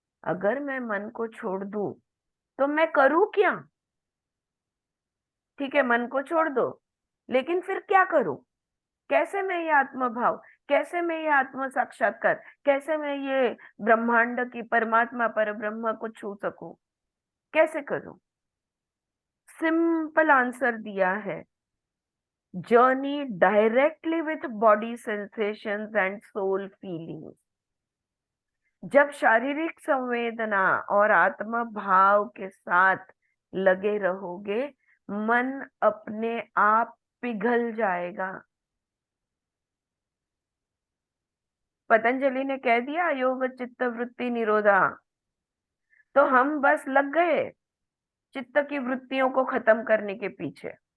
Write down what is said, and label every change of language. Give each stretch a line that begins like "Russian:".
Hindi: अगर मैं मन को छोड़ दूं तो मैं करूं क्या? ठीक है, मन को छोड़ दो, लेकिन फिर क्या करूं? कैसे मैं ये आत्म भाव, कैसे मैं ये आत्म साक्षात्कार, कैसे मैं ये ब्रह्मांड की परमात्मा पर ब्रह्म को छू सकूं? कैसे करूं?
English: simple answer
Hindi: दिया है,
English: journey directly with body sensations and soul feelings।
Hindi: जब शारीरिक संवेदना और आत्म भाव के साथ लगे रहोगे, मन अपने आप पिघल जाएगा। पतंजलि ने कह दिया
Sanskrit: योग चित्त वृत्ति निरोधा,
Hindi: तो हम बस लग गए चित्त की वृत्तियों को खत्म करने के पीछे।